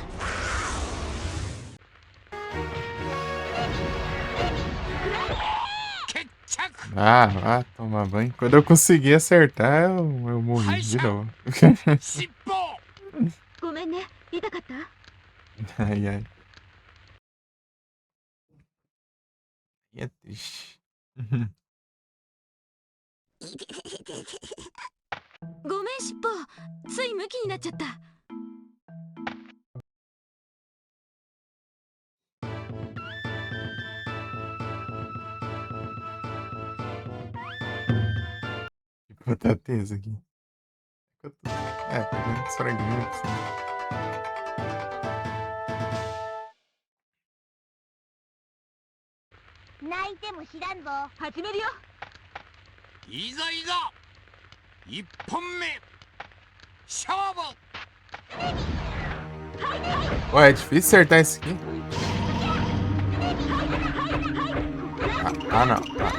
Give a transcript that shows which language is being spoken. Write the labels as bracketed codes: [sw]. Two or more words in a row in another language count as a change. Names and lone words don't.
[pt] Ah, vá tomar banho. Quando eu consegui acertar, eu morri de novo. [ja] ごめんね、痛かった？ [pt] Ai, ai. É triste. [ja] ごめんしっぽ、ついムキになっちゃった。 [pt] Botar tenso aqui. É, pegando os fragmentos. Né? [ja] 泣いても知らんぞ。始めるよ。いざいざ1本目勝負。 [pt] Ué, é difícil acertar isso aqui. Ah, não.